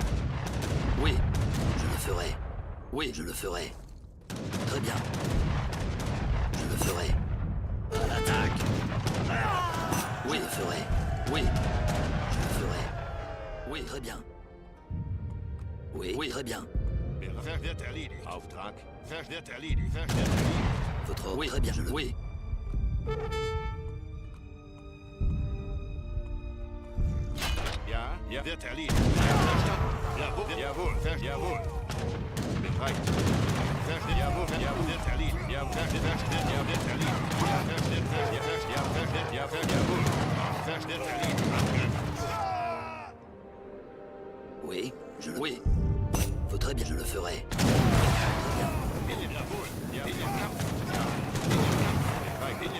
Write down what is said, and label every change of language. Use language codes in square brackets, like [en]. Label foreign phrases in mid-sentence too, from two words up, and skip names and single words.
[fr] Oui, je le ferai. Oui, je le ferai. Très bien. Je le ferai. À l'attaque. Oui, je le ferai. Oui, je le ferai. Oui, très bien. Oui, très bien. [de] Bereich wird erledigt. Auftrag. Wird erledigt. Wird erledigt. [fr] Votre ordre. Oui, très bien, oui. [de] Ja, wird erledigt. Verstanden. Jawohl, jawohl. Bereit. Jawohl, wird erledigt. Ja, wird erledigt. Jawohl. Wird erledigt. [fr] Oui, oui. Faut très bien, je le ferai. [de] Jawohl. Ja, in den Kampf. Bereit.